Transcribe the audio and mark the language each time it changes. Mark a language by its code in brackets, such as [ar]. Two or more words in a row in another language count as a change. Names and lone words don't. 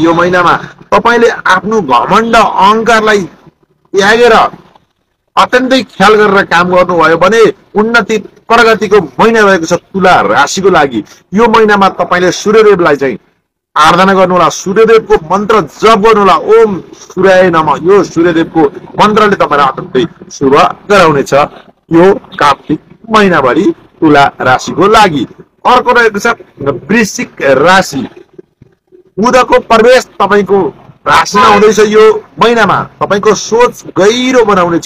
[ne] यो महिनामा तपाईले आफ्नो घमण्ड अहंकारलाई त्यागेर अत्यन्तै ख्याल गरेर काम गर्नुभयो भने उन्नति प्रगतिको महिना रहेको छ तुला राशिको लागि। यो महिनामा तपाईले सूर्यदेवलाई चाहिँ आराधना गर्नुहोला, सूर्यदेवको मन्त्र जप गर्नुहोला। [sa] ओम सूर्याय नमः [ne] यो सूर्यदेवको मन्त्रले तपाईलाई अत्यन्तै शुभ गराउनेछ यो कार्तिक महिनाभरि तुला राशिको लागि। अर्को रहेको छ वृश्चिक राशि। बुधको प्रवेश तपाईको राशिमा हुँदैछ। यो महिनामा तपाईको सोच गहिरो बनाउनेछ।